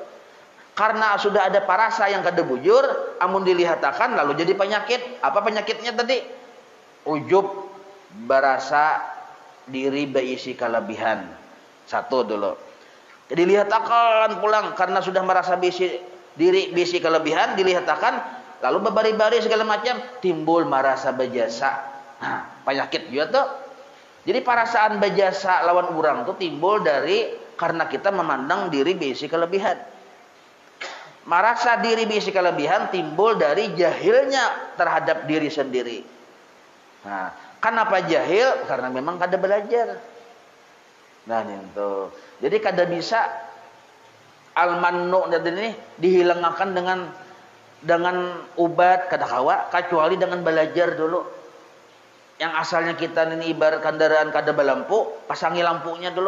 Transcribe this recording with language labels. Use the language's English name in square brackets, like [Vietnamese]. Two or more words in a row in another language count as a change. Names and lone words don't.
[Banjar] Karena sudah ada parasa yang kada bujur, amun dilihatakan lalu jadi penyakit. [Indonesian] Apa penyakitnya tadi? Ujub, berasa diri berisi kelebihan. [Banjar] Satu dulu. Jadi lihatakan pulang karena sudah merasa diri berisi kelebihan, dilihatakan lalu berbari-bari segala macam, timbul merasa berjasa. [Indonesian] Nah, penyakit juga tuh. Jadi perasaan berjasa lawan orang tuh timbul dari karena kita memandang diri berisi kelebihan. Merasa diri berisi kelebihan timbul dari jahilnya terhadap diri sendiri. Nah, kenapa jahil? Karena memang kada belajar. Nah, itu. Jadi kada bisa al-mannu ini dihilangkan dengan obat kada kawa kecuali dengan belajar dulu. Yang asalnya kita ini ibarat kendaraan kada belampu, pasangi lampunya dulu.